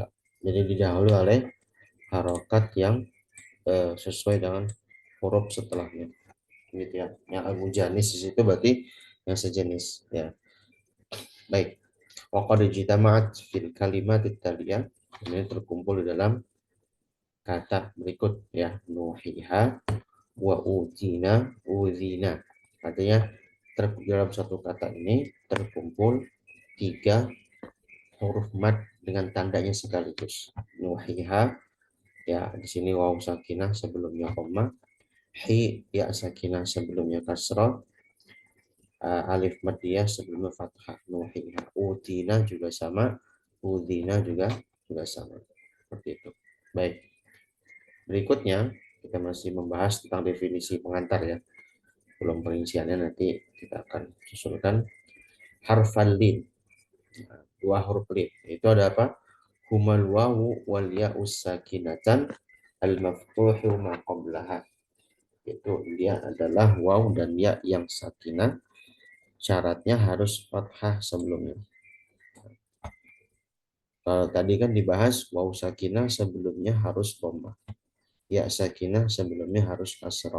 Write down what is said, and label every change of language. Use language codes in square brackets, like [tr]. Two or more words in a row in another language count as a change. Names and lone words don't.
[id] Jadi didahului oleh harokat yang sesuai dengan huruf setelahnya. Gitu ya. Yang al-mujanis di situ berarti yang sejenis ya. Baik. [ar] وقد اجتمعت في الكلمة التالية, [id] ini terkumpul di dalam kata berikut ya, [ar] نوحيها وأوتينا أوذينا. [id] Artinya dalam satu kata ini terkumpul 3 huruf mad dengan tandanya sekaligus. Nuhiha ya, di sini waw sakinah sebelumnya koma, hi ya sakinah sebelumnya kasrah, alif madiyah sebelumnya fathah. Nuhiha, utina juga sama, udina juga sama. Seperti itu. Baik. Berikutnya kita masih membahas tentang definisi pengantar ya. Belum perinciannya, nanti kita akan susulkan [ar] حرفا اللين. [id] Nah, 2 huruf lin. Itu ada apa? [ar] هما الواو والياء الساكنتان المفتوح ما قبلهما. [id] Itu dia adalah waw dan ya yang sakinah, syaratnya harus fathah sebelumnya. Kalau tadi kan dibahas waw sakinah sebelumnya harus dhammah, ya sakinah sebelumnya harus kasrah.